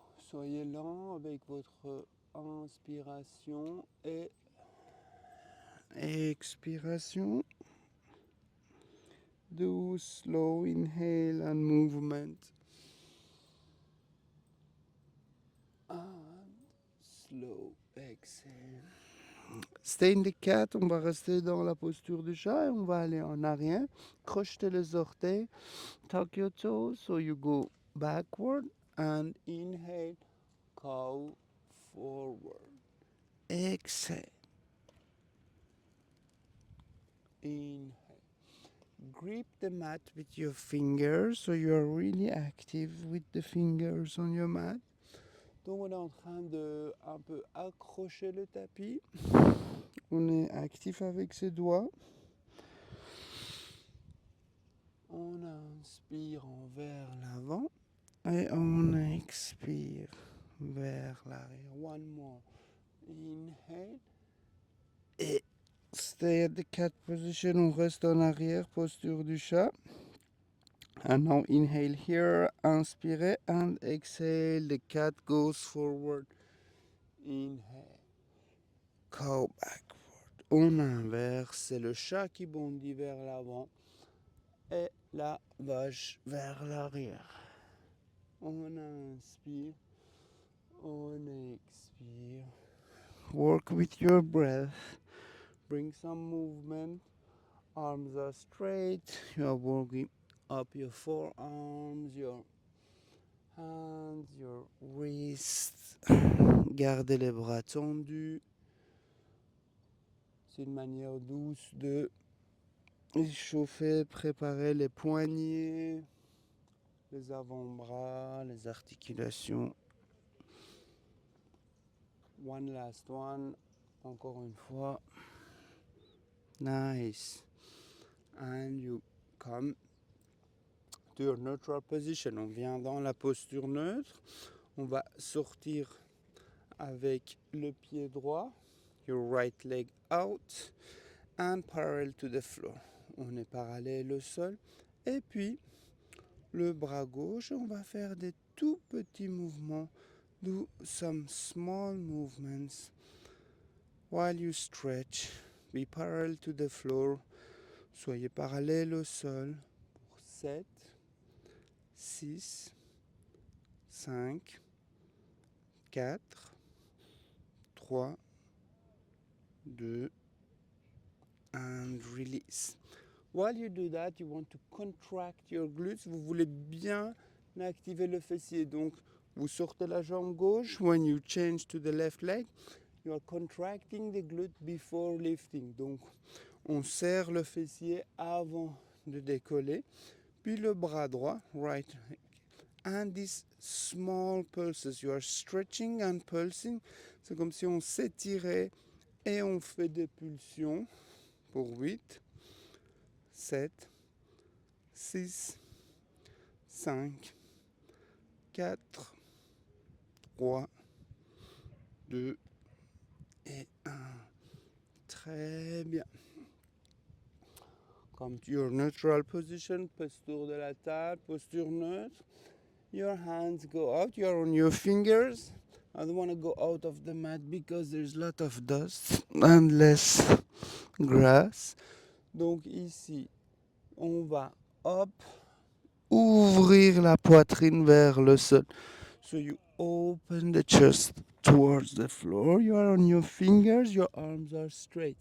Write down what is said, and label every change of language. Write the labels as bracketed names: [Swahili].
[French] Soyez lent avec votre inspiration et expiration. [English] Do slow inhale and movement. And slow exhale. Stay in the cat, [French] on va rester dans la posture du chat et on va aller en arrière. Crochetez les orteils. [English] Tuck your toes so you go backward and inhale, cow forward. Exhale. Inhale. Grip the mat with your fingers so you are really active with the fingers on your mat. [French] Donc on est en train de un peu accrocher le tapis. On est actif avec ses doigts. On inspire vers l'avant et on expire vers l'arrière. [English] One more. Inhale. Et stay at the cat position. [French] On reste en arrière, posture du chat. [English] And now inhale here, [French] inspirez [English] and exhale. The cat goes forward. Inhale. Cow backward. [French] On inverse, c'est le chat qui bondit vers l'avant et la vache vers l'arrière. On inspire, on expire. [English] Work with your breath. Bring some movement. Arms are straight. You are working up your forearms, your hands, your wrists. [French] Gardez les bras tendus. C'est une manière douce de échauffer, préparer les poignets, les avant-bras, les articulations. [English] One last one. [French] Encore une fois. [English] Nice. And you come to your neutral position. [French] On vient dans la posture neutre. On va sortir avec le pied droit. [English] Your right leg out and parallel to the floor. [French] On est parallèle au sol. Et puis, le bras gauche, on va faire des tout petits mouvements. [English] Do some small movements while you stretch. Be parallel to the floor. [French] Soyez parallèle au sol pour 7, 6, 5, 4, 3, 2, [English] and release. While you do that, you want to contract your glutes. [French] Vous voulez bien activer le fessier. Donc, vous sortez la jambe gauche. [English] When you change to the left leg, you are contracting the glute before lifting. [French] Donc, on serre le fessier avant de décoller. Puis le bras droit, right. [English] And these small pulses, you are stretching and pulsing. [French] C'est comme si on s'étirait et on fait des pulsions pour 8, 7, 6, 5, 4, 3, 2 et 1. Très bien. [English] Come to your neutral position, [French] posture de la table, posture neutre. [English] Your hands go out, you're on your fingers. I don't want to go out of the mat because there's a lot of dust and less grass. [French] Donc ici, on va hop, ouvrir la poitrine vers le sol. [English] So you open the chest towards the floor. You are on your fingers, your arms are straight.